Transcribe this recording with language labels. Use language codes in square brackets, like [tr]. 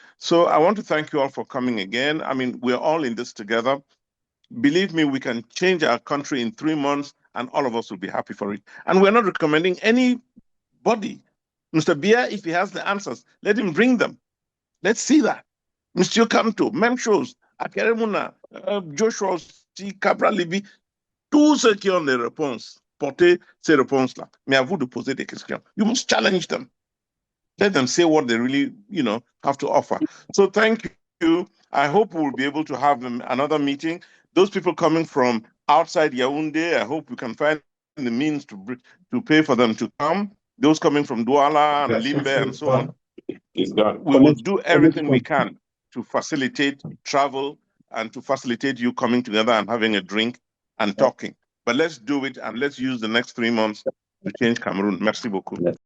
[en] So I want to thank you all for coming again. I mean, we're all in this together. Believe me, we can change our country in 3 months and all of us will be happy for it. And we're not recommending anybody. Mr. Bia, if he has the answers, let him bring them. Let's see that. Mr. [fr] Kanto, Memchos, Akeremuna, Joshua, Cabral Libby, tous ceux qui ont des réponses, portez ces réponses-là. Mais à vous de poser des questions. [en] You must challenge them. Let them say what they really, have to offer. So thank you. I hope we'll be able to have another meeting. Those people coming from outside Yaoundé, I hope we can find the means to pay for them to come. Those coming from Douala and Limbe and so on. We will do everything we can to facilitate travel and to facilitate you coming together and having a drink and talking. But let's do it and let's use the next 3 months to change Cameroon. [fr] Merci beaucoup.